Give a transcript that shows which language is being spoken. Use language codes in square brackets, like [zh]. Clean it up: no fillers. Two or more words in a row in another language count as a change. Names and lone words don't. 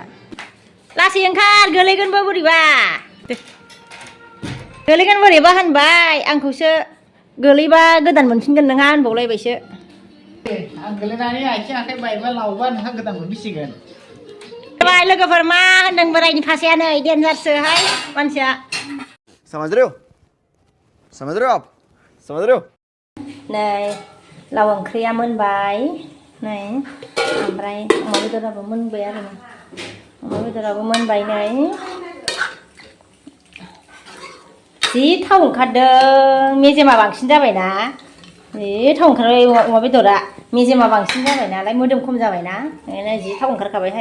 [brx] लासै ओंखार, गोलैगोनबो बोरैबा, गोलैगोन बोरैबा होनबाय, आंखौसो गोलैबा गोदान मोनफिनगोन नोंहा होनबावलायबायसो। आं गोलैनानै आथिं आखाइ बायबा लावबा नोंहा गोदान मोनफिनसिगोन। बाय लोगोफोर, मा होनदों बोरायनि फासाया नै देनजारसोहाय मानसिया। [hi] समझ रहे हो? समझ रहे हो आप? समझ रहे हो? [brx] नै लाव ओंख्रिया मोनबाय नै, ओमफ्राय अमा बेदराबो मोनबाय आरो ना, अमा बेदराबो मोनबाय नै। जि थाव ओंखारदों, मेजेमा बांसिन जाबायना, जि थाव ओंखारबाय अमा बेदरा, मेजेमा बांसिन जाबाय नालाय, मोदोम खम जाबायना, ओंखायनो जि थाव ओंखारखाबायहाय।